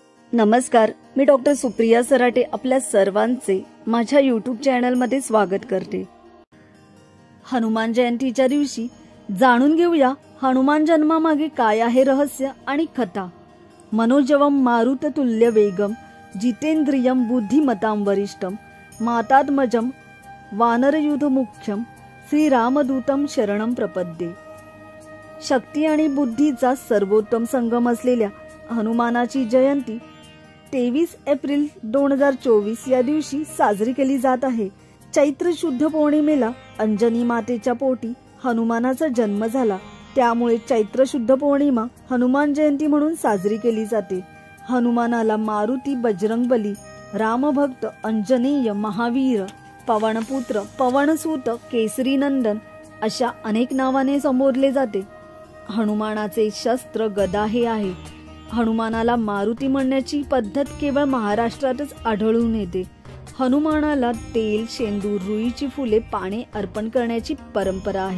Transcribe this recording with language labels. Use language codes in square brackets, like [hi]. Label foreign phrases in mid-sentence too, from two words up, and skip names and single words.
[mr] नमस्कार, मी डॉक्टर सुप्रिया सराटे आपल्या सर्वांचे माझ्या यूट्यूब चॅनलमध्ये स्वागत करते। हनुमान जयंतीच्या दिवशी जाणून घेऊया हनुमान जन्मामागे काय आहे रहस्य आणि कथा। [sa] मनोजवम मारुततुल्य वेगम जितेंद्रियम बुद्धिमतां वरिष्ठम मातात्मजम वानरयुध मुख्यम श्रीरामदूतम शरणम प्रपद्ये। [mr] शक्ती आणि बुद्धीचा सर्वोत्तम संगम असलेल्या हनुमानाची जयंती 23 एप्रिल 2024 या दिवशी साजरी केली जात आहे। चैत्र शुद्ध पौर्णिमेला अंजनी मातेच्या पोटी हनुमानाचा जन्म झाला, त्यामुळे चैत्र शुद्ध पौर्णिमा हनुमान जयंती म्हणून साजरी केली जाते। हनुमानाला मारुती, बजरंगबली, रामभक्त, अंजनेय, महावीर, पवनपुत्र, पवनसूत, केसरी नंदन अशा अनेक नावाने संबोधले जाते। हनुमानाचे शस्त्र गदा हे आहे। हनुमानाला मारुती म्हणण्याची पद्धत केवळ महाराष्ट्रातच आढळून येते। हनुमानाला तेल, शेंदूर, रुईची फुले, पाने अर्पण करण्याची परंपरा आहे।